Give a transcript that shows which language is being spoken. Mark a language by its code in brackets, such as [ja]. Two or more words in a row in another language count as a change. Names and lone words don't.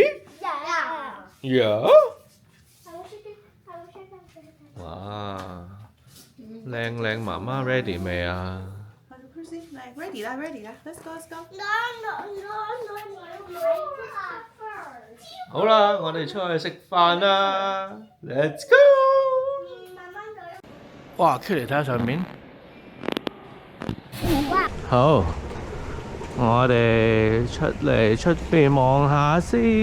[en] Yeah. [yue] 哇！靚靚媽媽 ready 未啊？ [en] Ready 啦，ready 啦 ，let's go，let's go。 [yue] 好啦，我哋出去食飯啦 ， [en] Let's go！ [yue] 哇 ，Q 嚟睇下上面。好，我哋出嚟出邊望下先。